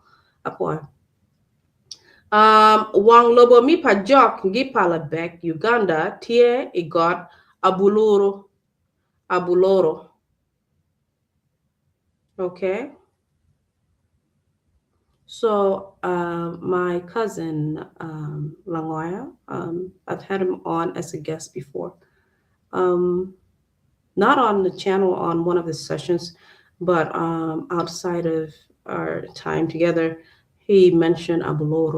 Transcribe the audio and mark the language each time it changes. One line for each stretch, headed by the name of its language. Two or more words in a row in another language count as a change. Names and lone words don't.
Acoli: Apwoyo. Wang lobo mi Pajok gi palabek Uganda tie igot abuloro.
English: Okay. So my cousin Langoya, I've had him on as a guest before. Not on the channel on one of the sessions, but outside of our time together, he mentioned Abuloro.